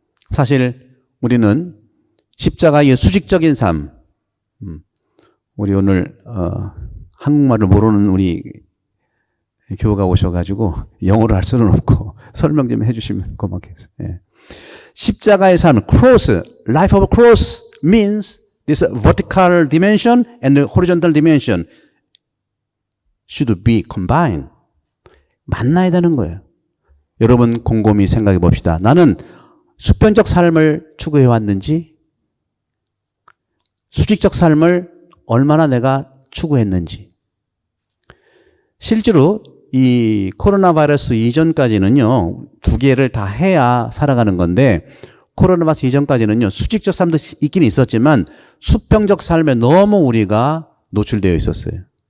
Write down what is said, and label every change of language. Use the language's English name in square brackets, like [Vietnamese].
[Korean] 사실 우리는 십자가의 수직적인 삶, 우리 오늘 한국말을 모르는 우리 교우가 오셔가지고 영어로 할 수는 없고 설명 좀 해주시면 고맙겠어요. 예. 십자가의 삶, [English] cross, life of cross means this vertical dimension and the horizontal dimension should be combined. [Korean] 만나야 되는 거예요. 여러분 곰곰이 생각해 봅시다. 나는 수평적 삶을 추구해 왔는지, 수직적 삶을 얼마나 내가 추구했는지. 실제로 이 코로나 바이러스 이전까지는요, 두 개를 다 해야 살아가는 건데, 코로나 바이러스 이전까지는요, 수직적 삶도 있긴 있었지만, 수평적 삶에 너무 우리가 노출되어 있었어요.